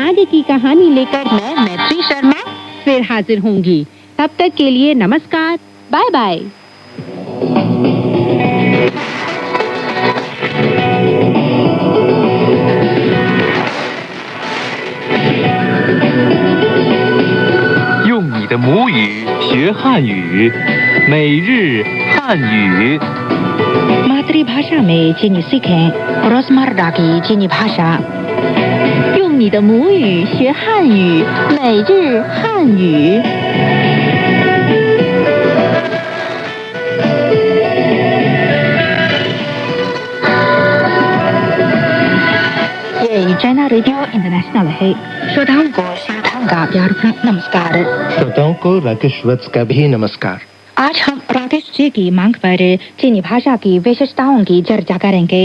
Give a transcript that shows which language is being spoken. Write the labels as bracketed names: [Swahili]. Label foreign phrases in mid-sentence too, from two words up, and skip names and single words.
[Hindi] आगे की कहानी लेकर मैं मैत्री शर्मा फिर हाजिर होंगी। तब तक के लिए नमस्कार, बाय बाय। [Chinese] 用你的母语学汉语，每日汉语。 [Hindi] मातृभाषा में चीनी सीखें, रोजमर्रा की चीनी भाषा। [Chinese] 用你的母语学汉语，每日汉语。 [Hindi] ये चाइना रेडियो इंटरनेशनल है। श्रोताओं को सावधान का प्यार भरा नमस्कार। श्रोताओं को राकेश वत्स का भी नमस्कार। आज हम राकेश जी की मांग पर चीनी भाषा की विशेषताओं की चर्चा करेंगे।